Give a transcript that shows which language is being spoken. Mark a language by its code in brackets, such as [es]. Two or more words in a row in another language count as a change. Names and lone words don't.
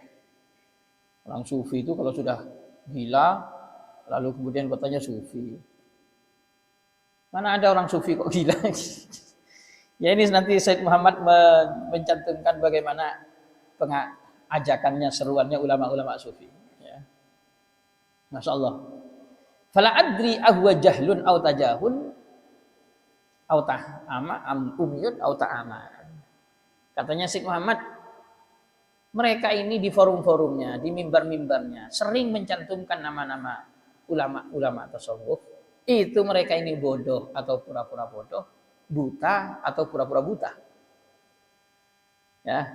[id] Orang sufi itu kalau sudah gila lalu kemudian katanya sufi. Mana ada orang sufi kok gila? Ya ini nanti Said Muhammad mencantumkan bagaimana ajakannya, seruannya ulama-ulama sufi. Ya. [ar] ماشاء الله. فلا أدري أهو جهل أو تجاهل أو تعامٍ أم عمى أو تعامٍ. [id] Katanya Said Muhammad, mereka ini di forum-forumnya, di mimbar-mimbarnya sering mencantumkan nama-nama ulama-ulama tasawuf. Itu mereka ini bodoh atau pura-pura bodoh, buta atau pura-pura buta. Ya.